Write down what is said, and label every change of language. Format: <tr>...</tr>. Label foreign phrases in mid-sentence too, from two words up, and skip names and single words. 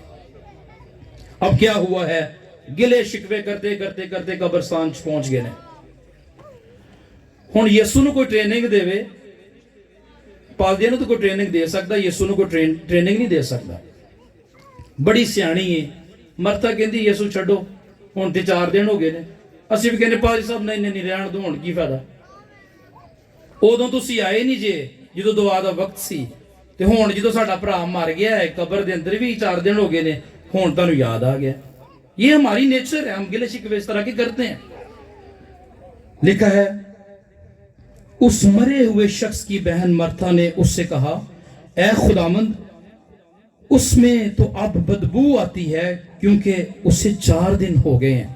<ur>اب کیا ہوا ہے, گلے شکوے کرتے کرتے کرتے قبرستان پہنچ گئے.</ur> <pa>ہن یسوع نو کوئی ٹریننگ دے, پادریاں نو تو کوئی ٹریننگ دے سکتا, یسوع نو کوئی ٹریننگ نہیں دے سکتا. بڑی سیانی ہے. مرتا کہندی یسوع چھڈو, ہن تے 4 دن ہو گئے نے. اسی بھی کہنے پادری صاحب نہیں رہن دو, ہن کی فائدہ, ادوں تسی آئے نہیں جے جدوں دعا دا وقت سی, تے ہن جدوں ساڈا بھرا مر گیا ہے, قبر دے اندر بھی 4 دن ہو گئے نے, ہن تانوں یاد آ گیا.</pa> <ur>یہ ہماری نیچر ہے, ہم گلے شکوے اس طرح کے کرتے ہیں. لکھا ہے اس مرے ہوئے شخص کی بہن مرتھا نے اس سے کہا, اے خداوند, اس میں تو اب بدبو آتی ہے کیونکہ اسے 4 دن ہو گئے ہیں.</ur>